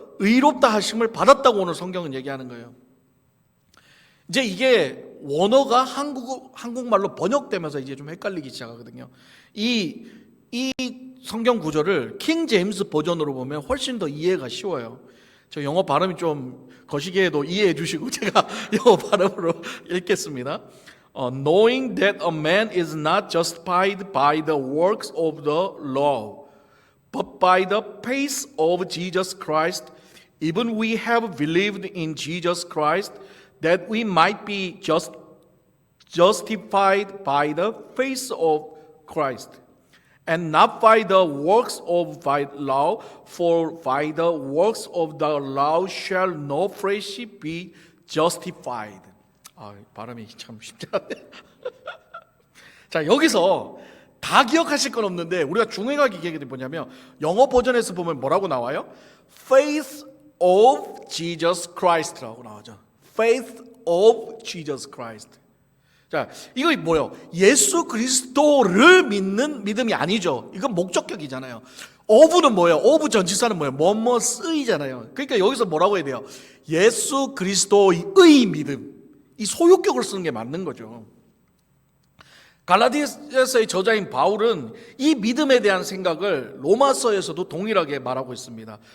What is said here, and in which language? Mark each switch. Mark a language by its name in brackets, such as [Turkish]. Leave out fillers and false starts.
[Korean] 의롭다 하심을 받았다고 오늘 성경은 얘기하는 거예요. 이제 이게 원어가 한국말로 번역되면서 이제 좀 헷갈리기 시작하거든요. 이 성경 구절을 킹 제임스 버전으로 보면 훨씬 더 이해가 쉬워요. 저 영어 발음이 좀 거시기에도 이해해 주시고 제가 영어 발음으로 읽겠습니다. [English] Knowing that a man is not justified by the works of the law, but by the faith of Jesus Christ, even we have believed in Jesus Christ, that we might be justified by the faith of Christ, and not by the works of the law, for by the works of the law shall no flesh be justified. [Korean] 발음이 참 쉽지 않네. 자, 여기서 다 기억하실 건 없는데 우리가 중요하게 기억해야 될 게 뭐냐면 영어 버전에서 보면 뭐라고 나와요? [English] Faith of Jesus Christ라고 [Korean] 나오죠. [English] Faith of Jesus Christ. [Korean] 자, 이거 뭐예요? 예수 그리스도를 믿는 믿음이 아니죠. 이건 목적격이잖아요. of는 뭐예요? of 전치사는 뭐예요? 뭐뭐 쓰이잖아요. 그러니까 여기서 뭐라고 해야 돼요? 예수 그리스도의 믿음. 이 소유격을 쓰는 게 맞는 거죠. 갈라디아서의 저자인 바울은 이 믿음에 대한 생각을 로마서에서도 동일하게 말하고 있습니다.